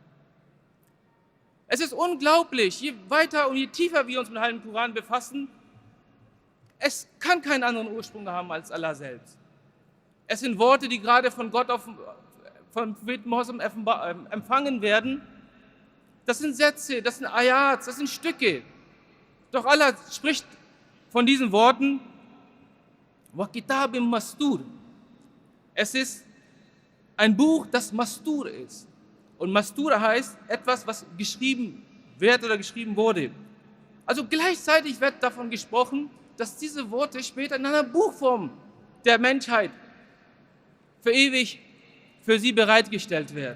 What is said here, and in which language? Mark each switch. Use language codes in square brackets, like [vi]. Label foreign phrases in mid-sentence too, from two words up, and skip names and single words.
[de] Es ist unglaublich, je weiter und je tiefer wir uns mit dem heiligen Koran befassen, es kann keinen anderen Ursprung haben als Allah selbst. Es sind Worte, die gerade von Gott, vom Propheten Mohammed empfangen werden. Das sind Sätze, das sind Ayats, das sind Stücke. Doch Allah spricht von diesen Worten, [ar] وكتاب مسطور. [de] Es ist ein Buch, das Mastur ist. Und Mastur heißt etwas, was geschrieben wird oder geschrieben wurde. Also gleichzeitig wird davon gesprochen, dass diese Worte später in einer Buchform der Menschheit für ewig für sie bereitgestellt wird.